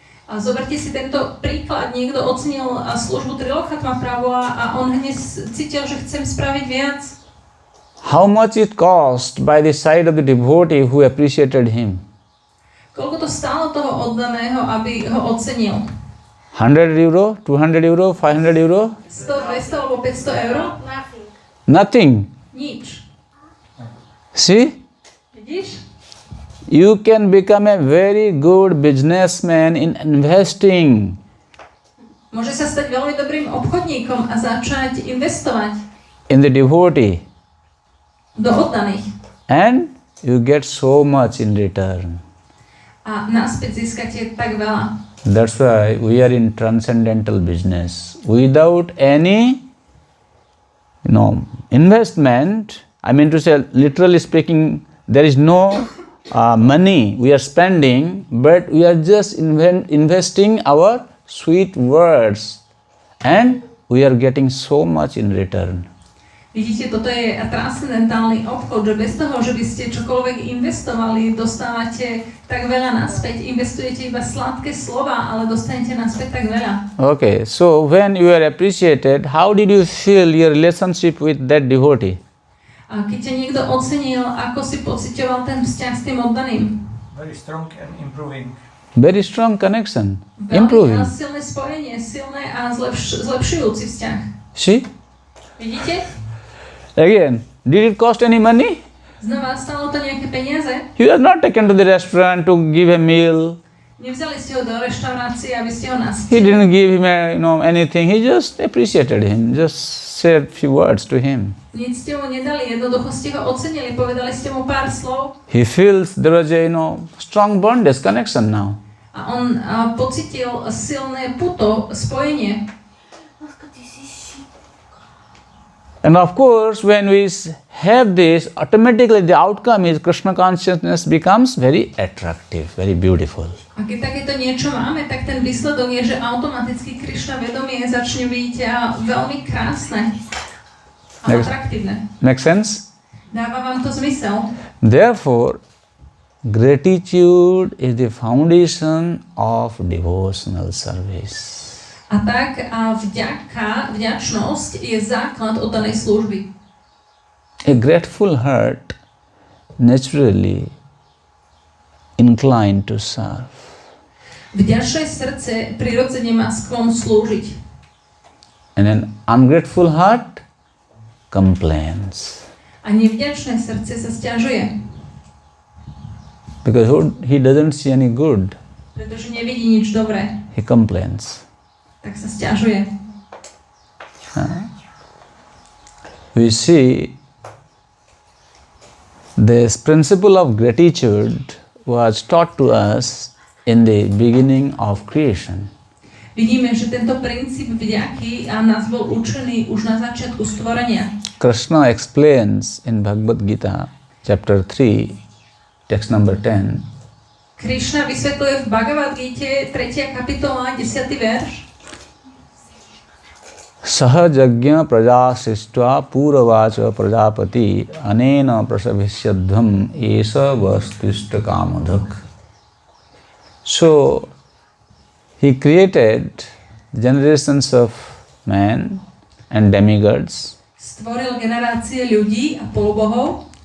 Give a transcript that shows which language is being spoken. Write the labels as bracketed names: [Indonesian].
[Slovak] A zoberte si tento príklad, niekto ocenil službu Trilokatma Prabhu a on hneď cítil, že chcem spraviť viac. [English] How much it cost by the side of the devotee who appreciated him? [Slovak] Koľko to stálo toho oddaného, aby ho ocenil? [English] 100 euro, 200 euro, 500 euro? [Slovak] 100, 200 alebo 500 eur? [English] Nothing. [Slovak] Nič. [English] See? [Slovak] Vidíš? [English] You can become a very good businessman in investing. [Slovak] Môže sa stať veľmi dobrým obchodníkom a začať investovať [English] In the devotee. [Slovak] do oddaných. [English] And you get so much in return. [Slovak] A naspäť získate tak veľa. [English] That's why we are in transcendental business. Without any, investment, I mean to say, literally speaking, there is no money we are spending, but we are just investing our sweet words, and we are getting so much in return. [Slovak] Vidíte, toto je transcendentálny obchod, že bez toho, že by ste čokoľvek investovali, dostávate tak veľa naspäť. Investujete iba sladké slova, ale dostanete naspäť tak veľa. [English] Okay, so when you are appreciated, how did you feel your relationship with that devotee? [Slovak] A keď ťa niekto ocenil, ako si pociťoval ten vzťah s tým oddaným? [English] Very strong and improving. Very strong connection, [Slovak] Veľmi [English] improving. [Slovak] silné spojenie, silné a zlepšujúci vzťah. [English] See? [Slovak] Vidíte? [English] Again, did it cost any money? [Slovak] Znova, stalo to nejaké peniaze? [English] You are not taken to the restaurant to give a meal. [Slovak] Nevzali ste ho do reštaurácie, aby ste ho [English] He [Slovak] nasytili. [English] didn't give him anything. He just appreciated him. Just said few words to him. [Slovak] Nic ste mu nedali, jednoducho ste ho ocenili, povedali ste mu pár slov [English] He feels there was a strong bondage connection now. [Slovak] a on pocitil silné puto, spojenie. [English] And of course, when we have this, automatically the outcome is Krishna consciousness becomes very attractive, very beautiful. [Slovak] A keď takéto niečo máme, tak ten výsledok je, že automaticky Krišna vedomie začne byť veľmi krásne a atraktívne. [English] Make sense? [Slovak] Dáva vám to zmysel? [English] Therefore, gratitude is the foundation of devotional service. [Slovak] A tak vďačnosť je základ oddanej služby. [English] A grateful heart naturally inclined to serve. [Slovak] Vďačné srdce prirodzene má sklon slúžiť. [English] And an ungrateful heart complains. [Slovak] A nevďačné srdce sa sťažuje. [English] Because he doesn't see any good. [Slovak] Pretože nevidí nič dobré. [English] He complains. [Slovak] Tak sa sťažuje. [English] We see this principle of gratitude was taught to us in the beginning of creation. [Slovak] Vidíme, že tento princíp vďaky nás bol učený už na začiatku stvorenia. [English] Krishna explains in Bhagavad Gita, chapter 3, text number 10. [Slovak] Krišna vysvetľuje v Bhagavad Gite 3. kapitola, 10. verš. [Sanskrit] Sahajagya praja srištva puravacha prajapati anena prasabhishyadham esa vastishta kamadhak. [English] So, he created generations of men and demigods [Slovak] Stvoril generácie ľudí a polobohov